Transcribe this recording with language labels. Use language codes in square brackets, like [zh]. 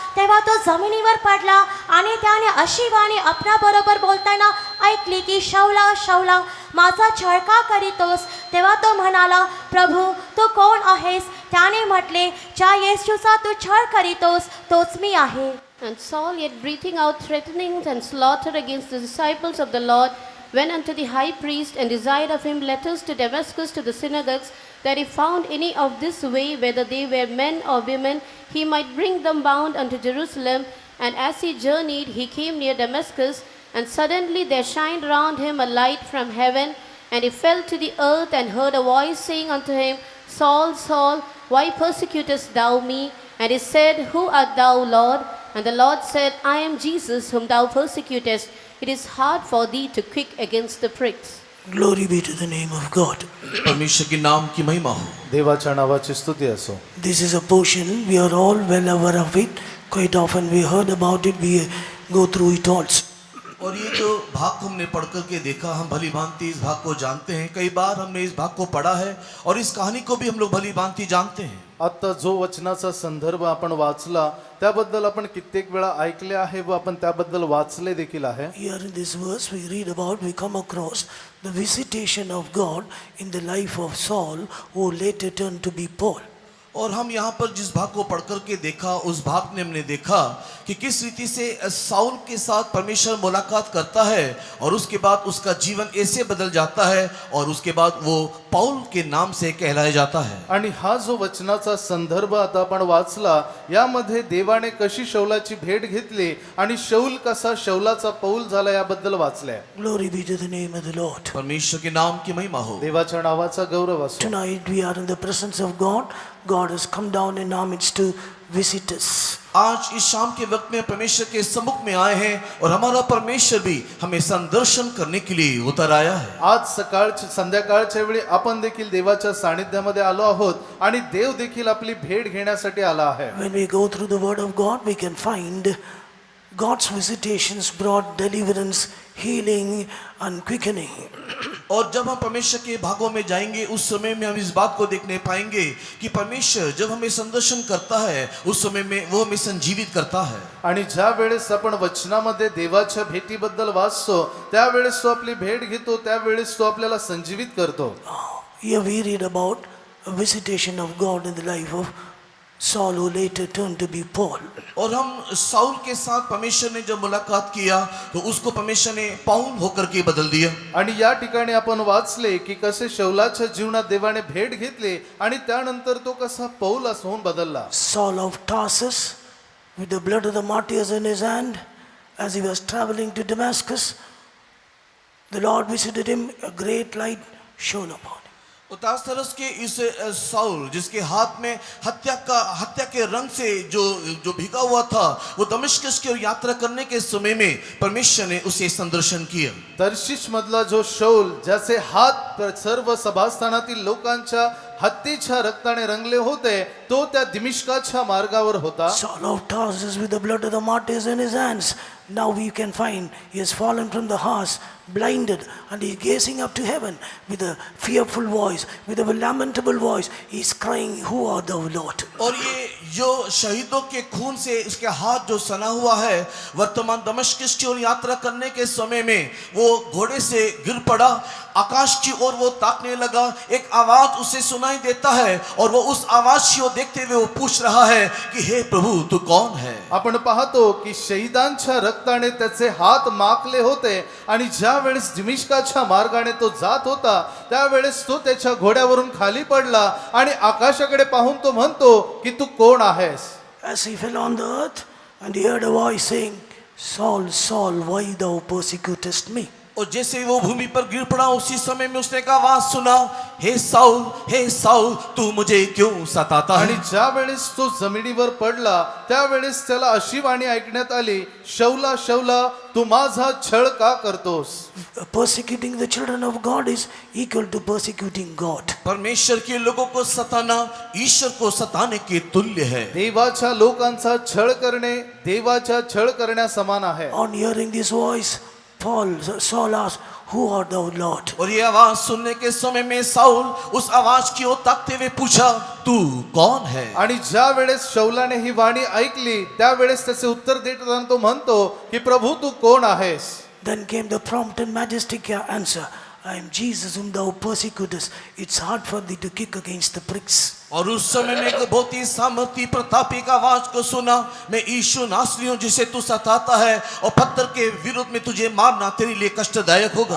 [mr] तेव्हा तो जमिनीवर पडला आणि त्याने अशी वाणी आपणाबरोबर बोलताना ऐकली की शौला शौला माझा छळ का करीतोस. तेव्हा तो म्हणाला, प्रभू तू कोण आहेस. त्याने म्हटले, ज्या येशूचा तू छळ करीतोस तोच मी आहे. [en] And Saul, yet breathing out threatenings and slaughter against the disciples of the Lord, went unto the high priest and desired of him letters to Damascus to the synagogues, that if found any of this way, whether they were men or women, he might bring them bound unto Jerusalem. And as he journeyed, he came near Damascus, and suddenly there shined round him a light from heaven, and he fell to the earth and heard a voice saying unto him, Saul, Saul, why persecutest thou me? And he said, Who art thou, Lord? And the Lord said, I am Jesus whom thou persecutest. It is hard for thee to kick against the pricks. Glory be to the name of God. [hi] परमेश्वर के नाम की महिमा हो. [mr] देवाच्या नावाची स्तुती असो. [en] This is a portion we are all well aware of it. Quite often we heard about it, we go through it also. [hi] और ये जो भाग हमने पढ़ करके देखा, हम भली भांति इस भाग को जानते हैं. कई बार हमने इस भाग को पढ़ा है और इस कहानी को भी हम लोग भली भांति जानते हैं. [mr] आता जो वचनाचा संदर्भ आपण वाचला त्याबद्दल आपण कित्येक वेळा ऐकले आहे व आपण त्याबद्दल वाचले देखील आहे. [en] Here in this verse we read about, we come across the visitation of God in the life of Saul, who later turned to be Paul. [hi] और हम यहाँ पर जिस भाग को पढ़ करके देखा, उस भाग में हमने देखा कि किस रीति से साउल के साथ परमेश्वर मुलाकात करता है और उसके बाद उसका जीवन ऐसे बदल जाता है और उसके बाद वो पौल के नाम से कहलाया जाता है। [mr] आणि हा जो वचनाचा संदर्भ आता आपण वाचला, यामध्ये देवाने कशी शौलाची भेट घेतली आणि शौल कसा शौलाचा पौल झाला याबद्दल वाचलंय. [en] Glory be to the name of the Lord. [hi] परमेश्वर के नाम की महिमा हो। [mr] देवाच्या नावाचा गौरव असो. [en] Tonight we are in the presence of God. God has come down in our midst to visit us. [hi] आज इस शाम के वक्त में परमेश्वर के सम्मुख में आए हैं और हमारा परमेश्वर भी हमें संदर्शन करने के लिए उतर आया है। [mr] आज संध्याकाळच्या वेळी आपण देखील देवाच्या सानिध्यामध्ये आलो आहोत आणि देव देखील आपली भेट घेण्यासाठी आला आहे. [en] When we go through the word of God, we can find God's visitations brought deliverance, healing and quickening. [hi] और जब हम परमेश्वर के भागों में जाएंगे उस समय में हम इस बात को देखने पाएंगे कि परमेश्वर जब हमें संदर्शन करता है उस समय में वो हमें संजीवित करता है. [mr] आणि ज्या वेळेस आपण वचनामध्ये देवाच्या भेटीबद्दल वाचतो, त्यावेळेस तो आपली भेट घेतो, त्यावेळेस तो आपल्याला संजीवित करतो. [en] Here we read about a visitation of God in the life of Saul, who later turned to be Paul. [hi] और हम साउल के साथ परमेश्वर ने जब मुलाकात किया तो उसको परमेश्वर ने पाउल होकर के बदल दिया. [mr] आणि या ठिकाणी आपण वाचले की कसे शौलाच्या जीवनात देवाने भेट घेतली आणि त्यानंतर तो कसा पौल होऊन बदलला. [en] Saul of Tarsus, with the blood of the martyrs in his hand, as he was traveling to Damascus, the Lord visited him, a great light shone upon him. [hi] उतारस के इस साउल जिसके हाथ में हत्या के रंग से जो भिगा हुआ था, वो दमिश्क की ओर यात्रा करने के समय में परमेश्वर ने उसे संदर्शन किया. [mr] तर्शिश मधला जो शौल, ज्याचे हात सर्व सभास्थानातील लोकांच्या हत्तीच्या रक्ताने रंगले होते, तो त्या दिमिश्काच्या मार्गावर होता. [en] Saul of Tarsus, with the blood of the martyrs in his hands, now we can find he has fallen from the horse, blinded, and he is gazing up to heaven with a fearful voice, with a lamentable voice. He is crying, "Who art thou, Lord?" [hi] और ये जो शहीदों के खून से इसके हाथ जो सना हुआ है, वर्तमान दमिश्क की ओर यात्रा करने के समय में वो घोड़े से गिर पड़ा, आकाश की ओर वो ताकने लगा, एक आवाज उसे सुनाई देता है और वो उस आवाज की ओर देखते हुए वो पूछ रहा है कि हे प्रभु तू कौन है. [mr] आपण पाहतो की शहीदांच्या रक्ताने त्याचे हात माखले होते आणि ज्या वेळेस दिमिश्काच्या मार्गाने तो जात होता, त्यावेळेस तो त्याच्या घोड्यावरून खाली पडला आणि आकाशाकडे पाहून तो म्हणतो की तू कोण आहेस. [en] As he fell on the earth, and he heard a voice saying, "Saul, Saul, why thou persecutest me?" [hi] और जैसे वो भूमि पर गिर पड़ा उसी समय में उसने एक आवाज सुना, हे साउल तू मुझे क्यों सताता है. [mr] आणि ज्या वेळेस तो जमिनीवर पडला, त्यावेळेस त्याला अशी वाणी ऐकण्यात आली, शौला शौला तू माझा छळ का करतोस. [en] Persecuting the children of God is equal to persecuting God. [hi] परमेश्वर के लोगों को सताना ईश्वर को सताने के तुल्य है. [mr] देवाच्या लोकांचा छळ करणे देवाच्या छळ करण्या समान आहे. [en] On hearing this voice, Saul asked, "Who art thou, Lord?" [hi] और ये आवाज सुनने के समय में साउल उस आवाज की ओर ताकते हुए पूछा, तू कौन है. [mr] आणि ज्या वेळेस शौलाने ही वाणी ऐकली, त्यावेळेस त्याचे उत्तर देताना तो म्हणतो की प्रभू तू कोण आहेस. [en] Then came the prompt and majestic answer, "I am Jesus whom thou persecutest. It's hard for thee to kick against the pricks." [hi] और उस समय में एक बहुत ही सामर्थी प्रतापी का आवाज को सुना, मैं यीशु नासरी हूं जिसे तू सताता है और पत्थर के विरोध में तुझे मारना तेरे लिए कष्टदायक होगा.